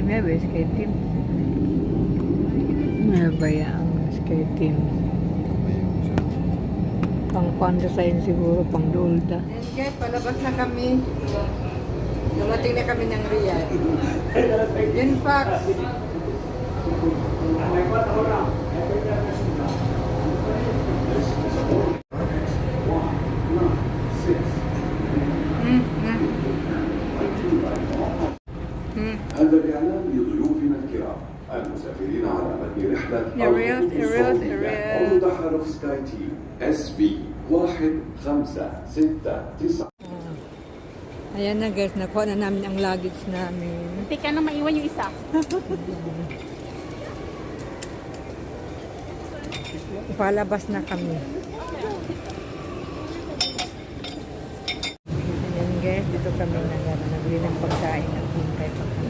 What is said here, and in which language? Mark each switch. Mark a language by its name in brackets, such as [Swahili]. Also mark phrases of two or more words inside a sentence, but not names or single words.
[Filipino] Sky Team. Baya ang Sky Team. Pang design siguro, pang dolda. Guys, palabas na kami. Dumating na kami ng Riyadh. Yun, Fox. [Arabic] هذا الإعلان لضيوفنا الكرام المسافرين على متن رحلة الرياض، الخروج الرياض، السعودية. الرياض. عضو تحالف سكاي تيم SV 1569. [Filipino] Ayan na guys, nakuha na namin ang luggage namin. Hindi ka na maiwan yung isa. Palabas na kami. Ayan guys, dito kami nagbili ng pagkain at hintay pa kami.